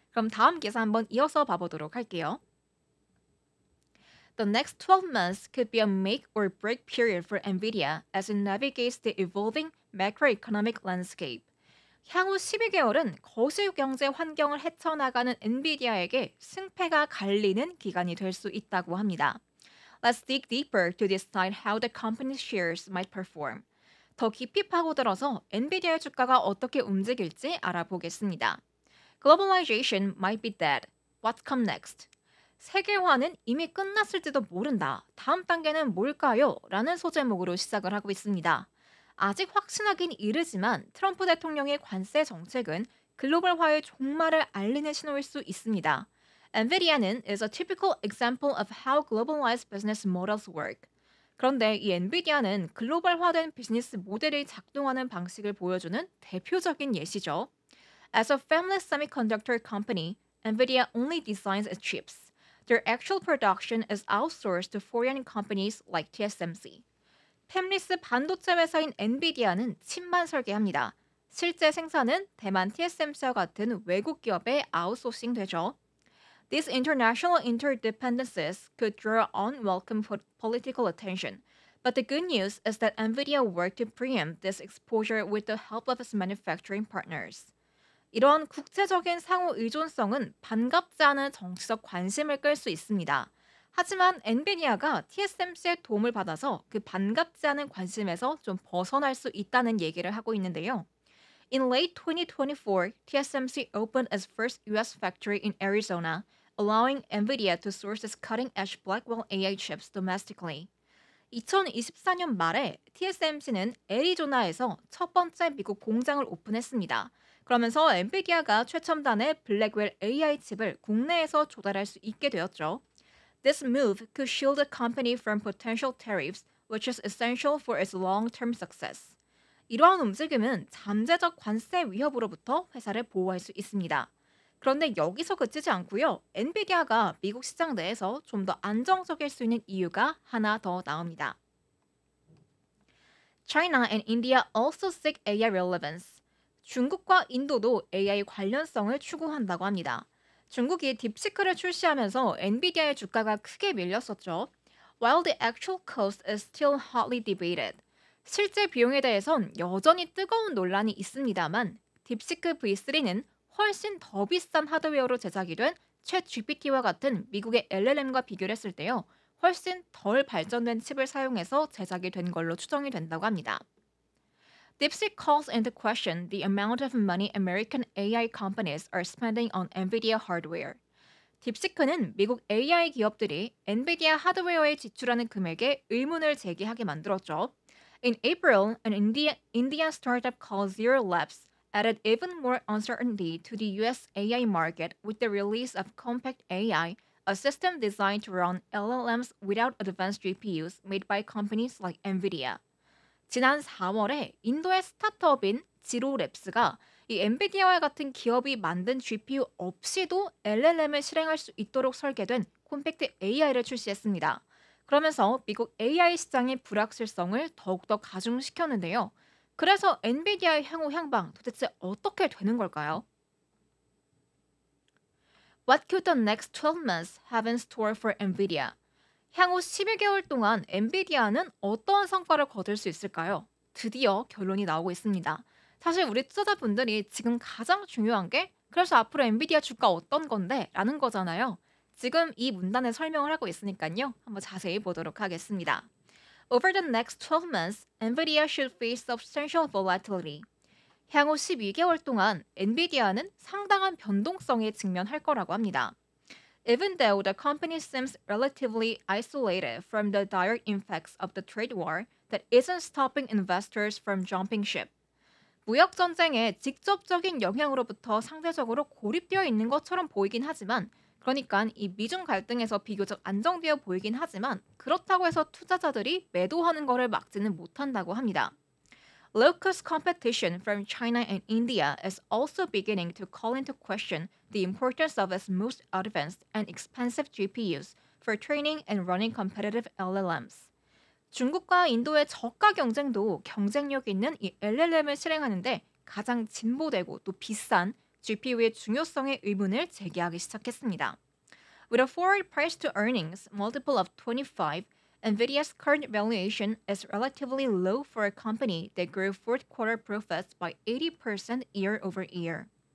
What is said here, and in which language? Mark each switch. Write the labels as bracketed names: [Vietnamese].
[Korean] 그럼 다음 기사 한번 이어서 봐보도록 할게요. [English] The next 12 months could be a make or break period for NVIDIA as it navigates the evolving macroeconomic landscape. [Korean] 향후 12개월은 거시 경제 환경을 헤쳐나가는 엔비디아에게 승패가 갈리는 기간이 될 수 있다고 합니다. [English] Let's dig deeper to decide how the company's shares might perform. [Korean] 더 깊이 파고들어서 엔비디아의 주가가 어떻게 움직일지 알아보겠습니다. [English] Globalization might be dead. What's come next? [Korean] 세계화는 이미 끝났을지도 모른다. 다음 단계는 뭘까요? 라는 소제목으로 시작을 하고 있습니다. 아직 확신하긴 이르지만 트럼프 대통령의 관세 정책은 글로벌화의 종말을 알리는 신호일 수 있습니다. 엔비디아는 [English] is a typical example of how globalized business models work. [Korean] 그런데 이 엔비디아는 글로벌화된 비즈니스 모델이 작동하는 방식을 보여주는 대표적인 예시죠. [English] As a family semiconductor company, NVIDIA only designs its chips. Their actual production is outsourced to foreign companies like TSMC. [Korean] 팹리스 반도체 회사인 엔비디아는 칩만 설계합니다. 실제 생산은 대만 TSMC와 같은 외국 기업에 아웃소싱 되죠. [English] These international interdependencies could draw unwelcome political attention. But the good news is that NVIDIA worked to preempt this exposure with the help of its manufacturing partners. [Korean] 이런 국제적인 상호 의존성은 반갑지 않은 정치적 관심을 끌 수 있습니다. 하지만 엔비디아가 TSMC의 도움을 받아서 그 반갑지 않은 관심에서 좀 벗어날 수 있다는 얘기를 하고 있는데요. [English] In late 2024, TSMC opened its first US factory in Arizona, allowing NVIDIA to source its cutting-edge Blackwell AI chips domestically. [Korean] 2024년 말에 TSMC는 애리조나에서 첫 번째 미국 공장을 오픈했습니다. 그러면서 엔비디아가 최첨단의 블랙웰 AI 칩을 국내에서 조달할 수 있게 되었죠. [English] This move could shield the company from potential tariffs, which is essential for its long-term success. [Korean] 이러한 움직임은 잠재적 관세 위협으로부터 회사를 보호할 수 있습니다. 그런데 여기서 그치지 않고요. 엔비디아가 미국 시장 내에서 좀 더 안정적일 수 있는 이유가 하나 더 나옵니다. [English] China and India also seek AI relevance. [Korean] 중국과 인도도 AI 관련성을 추구한다고 합니다. 중국이 딥시크를 출시하면서 엔비디아의 주가가 크게 밀렸었죠. [English] While the actual cost is still hotly debated. [Korean] 실제 비용에 대해선 여전히 뜨거운 논란이 있습니다만 딥시크 V3는 훨씬 더 비싼 하드웨어로 제작이 된 챗 GPT와 같은 미국의 LLM과 비교를 했을 때요. 훨씬 덜 발전된 칩을 사용해서 제작이 된 걸로 추정이 된다고 합니다. [English] DeepSeek calls into question the amount of money American AI companies are spending on NVIDIA hardware. [Korean] 딥시크는 미국 AI 기업들이 엔비디아 하드웨어에 지출하는 금액에 의문을 제기하게 만들었죠. [English] In April, an Indian startup called Zero Labs added even more uncertainty to the US AI market with the release of Compact AI, a system designed to run LLMs without advanced GPUs made by companies like NVIDIA. [Korean] 지난 4월에 인도의 스타트업인 지로랩스가 이 엔비디아와 같은 기업이 만든 GPU 없이도 LLM을 실행할 수 있도록 설계된 콤팩트 AI를 출시했습니다. 그러면서 미국 AI 시장의 불확실성을 더욱더 가중시켰는데요. 그래서 엔비디아의 향후 향방 도대체 어떻게 되는 걸까요? [English] What could the next 12 months have in store for NVIDIA? [Korean] 향후 12개월 동안 엔비디아는 어떠한 성과를 거둘 수 있을까요? 드디어 결론이 나오고 있습니다. 사실 우리 투자자분들이 지금 가장 중요한 게 그래서 앞으로 엔비디아 주가 어떤 건데? 라는 거잖아요. 지금 이 문단에 설명을 하고 있으니까요. 한번 자세히 보도록 하겠습니다. [English] Over the next 12 months, NVIDIA should face substantial volatility. [Korean] 향후 12개월 동안 엔비디아는 상당한 변동성에 직면할 거라고 합니다. [English] Even though the company seems relatively isolated from the direct effects of the trade war that isn't stopping investors from jumping ship. [Korean] 무역 전쟁의 직접적인 영향으로부터 상대적으로 고립되어 있는 것처럼 보이긴 하지만 그러니까 이 미중 갈등에서 비교적 안정되어 보이긴 하지만 그렇다고 해서 투자자들이 매도하는 것을 막지는 못한다고 합니다. [English] Low-cost competition from China and India is also beginning to call into question the importance of its most advanced and expensive GPUs for training and running competitive LLMs. [Korean] 중국과 인도의 저가 경쟁도 경쟁력 있는 이 LLM을 실행하는데 가장 진보되고 또 비싼 GPU의 중요성에 의문을 제기하기 시작했습니다. [English] With a forward price to earnings multiple of 25, Nvidia's current valuation is relatively low for a company that grew fourth quarter profits by 80% year over year.